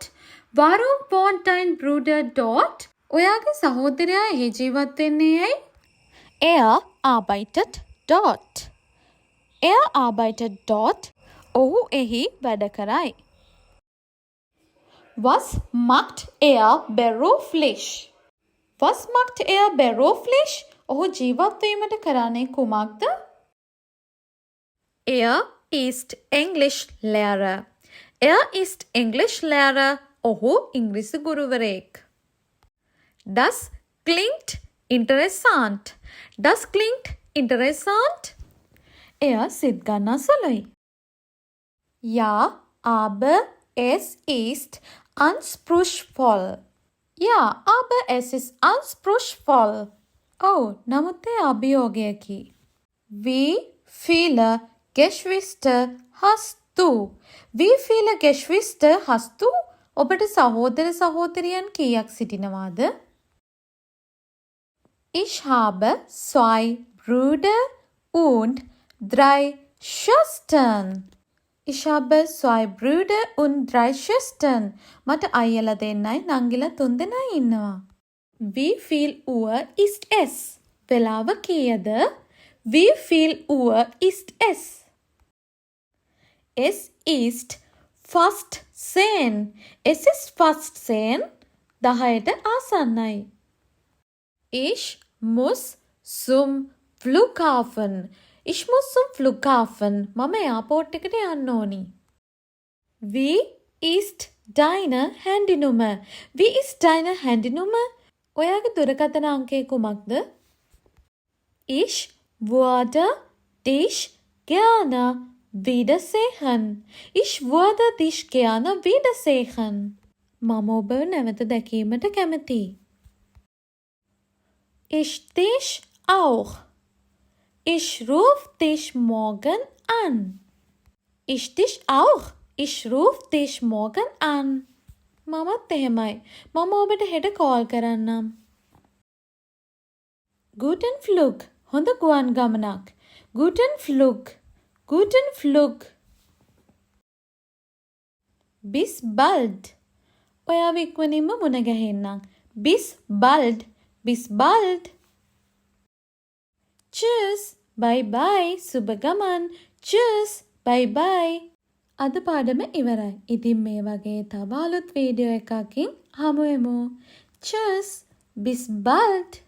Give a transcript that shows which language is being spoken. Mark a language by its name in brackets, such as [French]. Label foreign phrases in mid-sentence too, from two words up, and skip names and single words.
[German] Warum wohnt dein Bruder dort? [Sinhala] ඔයාගේ සහෝදරයා එහි ජීවත් වෙන්නේ ඇයි? [German] Er arbeitet dort. Er arbeitet dort. [Sinhala] ඔහු එහි වැඩ කරයි. [German] Was macht er beruflich? Was macht er beruflich? [Sinhala] ඔහු ජීවත් වීමට කරන්නේ කුමක්ද? [German] Er ist Englischlehrer. Er ist Englischlehrer. [Sinhala] ඔහු ඉංග්‍රීසි ගුරුවරයෙක්. [German] Das klingt interessant. Das klingt interessant. [Sinhala] Er සිත් ගන්නා සුළුයි. [German] Ja, aber es ist anspruchsvoll. Ja, aber es ist anspruchsvoll. [Sinhala] Oh, නමුත් ඒ අභියෝගයකි. [German] Wie viele Geschwister hast du? Wie viele Geschwister hast du? [Sinhala] ඔබට සහෝදර සහෝදරියන් කීයක් සිටිනවාද? [German] Ich habe 2 Brüder und 3 Schwestern. Ich habe 2 Brüder und 3 Schwestern. [Sinhala] මට අයියලා දෙන්නයි නංගිලා 3 දෙනයි ඉන්නවා. [German] Wie viel Uhr ist es? [Sinhala] වෙලාව කීයද? [German] Wie viel Uhr ist es? Es ist fast 10. Es ist fast 10. [Sinhala] 10ට ආසන්නයි. [German] Ich muss zum Flughafen. Ich muss zum Flughafen. [Sinhala] මම එයාපෝට් එකට යන්න ඕනි. [German] Wie ist deine Handynummer? Wie ist deine Handynummer? [Sinhala] ඔයාගේ දුරකථන අංකය කුමක්ද? [German] Ich würde dich gerne wiedersehen. Ich würde dich gerne wiedersehen. [Sinhala] මම ඔබව නැවත දැකීමට කැමතියි. [German] Ich dich auch. Ich ruf dich morgen an. Ich dich auch. Ich ruf dich morgen an. [Sinhala] මමත් එහෙමයි. මම ඔබට හෙට කෝල් කරන්නම්. [German] Guten Flug. [Sinhala] හොඳ ගුවන් ගමනක්. [German] Guten Flug. Guten Flug. Bis bald. [Sinhala] ඔයාව ඉක්මනින්ම මුණ ගැහෙන්නම්. [German] Bis bald. Bis bald. Tschüss. [English] Bye bye. [Sinhala] සුබ ගමන්. [English] Tschüss. Bye bye. [Sinhala] අද පාඩම ඉවරයි. ඉතින් මේ වගේ තව අලුත් වීඩියෝ එකකින් හමු වෙමු. [German] Tschüss. Bis bald.